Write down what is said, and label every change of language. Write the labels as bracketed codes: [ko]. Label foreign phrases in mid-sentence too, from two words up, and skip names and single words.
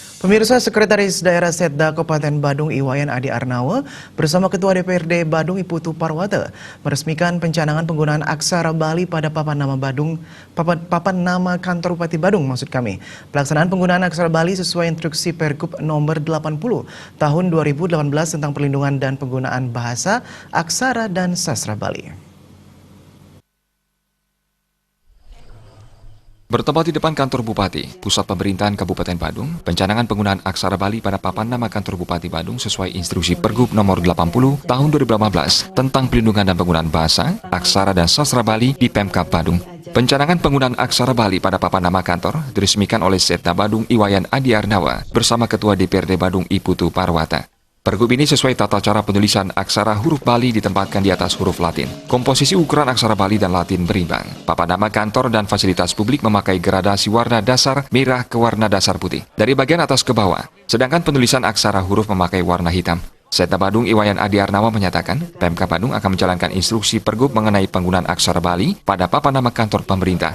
[id] Pemirsa, Sekretaris Daerah Setda Kabupaten Badung Iwayan Adi Arnawa bersama Ketua DPRD Badung Iputu Parwata meresmikan pencanangan penggunaan aksara Bali pada papan nama kantor Bupati Badung maksud kami. Pelaksanaan penggunaan aksara Bali sesuai instruksi Pergub nomor 80 tahun 2018 tentang perlindungan dan penggunaan bahasa, aksara dan sastra Bali. Bertempat di depan kantor Bupati, Pusat Pemerintahan Kabupaten Badung, pencanangan penggunaan aksara Bali pada papan nama kantor Bupati Badung sesuai instruksi Pergub nomor 80 tahun 2018 tentang perlindungan dan penggunaan bahasa, aksara dan sastra Bali di Pemkab Badung. Pencanangan penggunaan aksara Bali pada papan nama kantor diresmikan oleh Setda Badung Iwayan Adi Arnawa bersama Ketua DPRD Badung Iputu Parwata. Pergub ini sesuai tata cara penulisan aksara huruf Bali ditempatkan di atas huruf Latin. Komposisi ukuran aksara Bali dan Latin berimbang. Papan nama kantor dan fasilitas publik memakai gradasi warna dasar merah ke warna dasar putih dari bagian atas ke bawah, sedangkan penulisan aksara huruf memakai warna hitam. Setda Badung Iwayan Adi Arnawa menyatakan, Pemkab Badung akan menjalankan instruksi Pergub mengenai penggunaan aksara Bali pada papan nama kantor pemerintah.